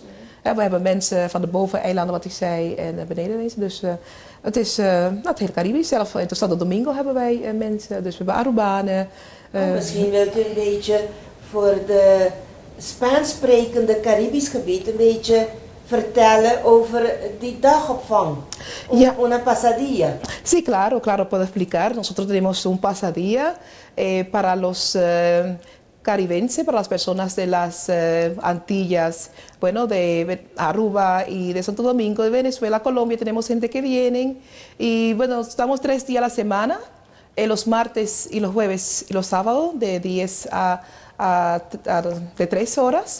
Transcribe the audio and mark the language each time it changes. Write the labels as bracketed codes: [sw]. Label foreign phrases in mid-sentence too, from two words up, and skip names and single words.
[nl] We hebben mensen van de boveneilanden, wat ik zei, en benedenwezen. Dus het is het hele Caribisch. Zelf in Santo Domingo hebben wij mensen, dus we hebben Arubanen. Misschien wilt u een beetje voor de Spaans sprekende Caribisch gebied een beetje vertellen over die dagopvang. [es] Una pasadilla. Sí, claro, puedo explicar. Nosotros tenemos un pasadilla para los caribenses, para las personas de las Antillas, bueno, de Aruba y de Santo Domingo, de Venezuela, Colombia. Tenemos gente que vienen y bueno, estamos 3 días a la semana, los martes y los jueves y los sábados de 10 de 3 horas.